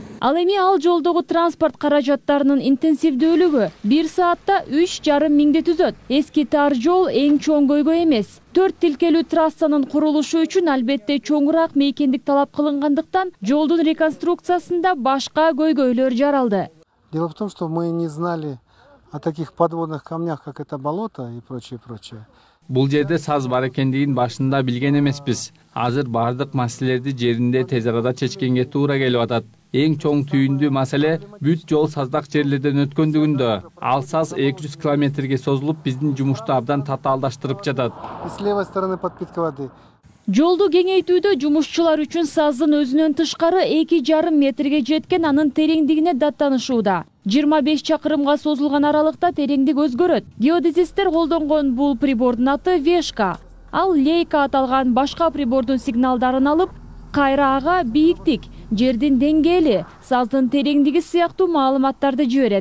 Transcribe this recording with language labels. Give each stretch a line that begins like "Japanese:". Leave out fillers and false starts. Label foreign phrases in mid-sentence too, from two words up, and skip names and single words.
Kyrgyz: Ал эми ал жолдогу транспорт каражаттарынын интенсивдүүлүгү 1 саатта 3,5 миңди түзөт. Эски тар жол эң чоң көйгөй эмес. 4 тилкелүү трассанын курулушу үчүн албетте чоңураак мейкиндик талап кылынгандыктан жолдун реконструкциясында башка көйгөйлөр жаралды.
Russian: Дело в том, что мы не знали о таких подводных камнях, как это болото и прочее, прочее.
Kyrgyz: Бул жерде саз бар экендигин башында билген эмеспиз. Азыр бардык маселелерди жеринде тез арада чечкенге туура келип атат. Эң чоң түйүндүү маселе бүт жол саздак жерлерден өткөндүгүндө. Ал саз 200 километрге созулуп, биздин жумушту абдан татаалдаштырып жатат.
Russian: И с левой стороны подпитка воды.
Kyrgyz: Жолду кеңейтүүдө жумушчулар үчүн саздын өзүнөн тышкары 2,5 метрге жеткен, анын тереңдигине даттанышууда. 25 чакырымга созулган аралыкта тереңдик өзгөрөт. Геодезисттер колдонгон бул прибордун аты Вешка. Ал лейка аталган башка прибордун сигналдарын алып, кайра ага бийиктик, жердин деңгээли, саздын тереңдиги сыяктуу маалыматтарды жиберет.